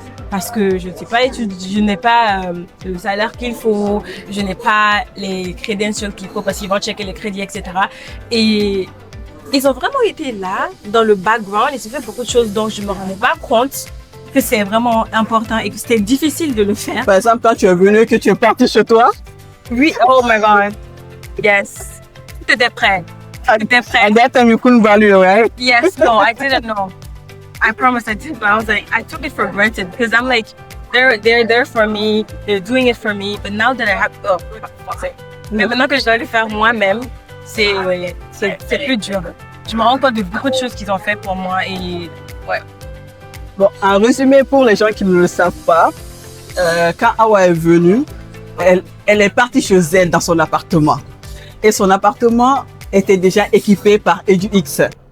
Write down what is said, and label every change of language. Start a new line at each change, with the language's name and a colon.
French: Parce que je n'ai pas le salaire qu'il faut, je n'ai pas les credentials qu'il faut parce qu'ils vont checker les crédits, etc. Et ils ont vraiment été là, dans le background, et c'est fait beaucoup de choses dont je ne me rendais pas compte que c'est vraiment important et que c'était difficile de le faire. Par exemple, quand tu es venu, que tu es parti chez toi? Oui,
English: oh my God. Yes.
French: Tout était prêt. Tout était prêt.
English: At that time, you couldn't value, right? Yes, no, I didn't know. I promise I did, but I was like, I took it for granted because I'm like, they're there for me, they're doing it for me, but now that I have,
French: mais maintenant que je dois le faire moi-même, c'est plus dur. Je me rends compte de beaucoup de choses qu'ils ont fait pour moi et ouais. Bon, en résumé, pour les gens qui ne le savent pas, quand Awa est venue, elle est partie chez elle dans son appartement. Et son appartement était déjà équipé par EduX.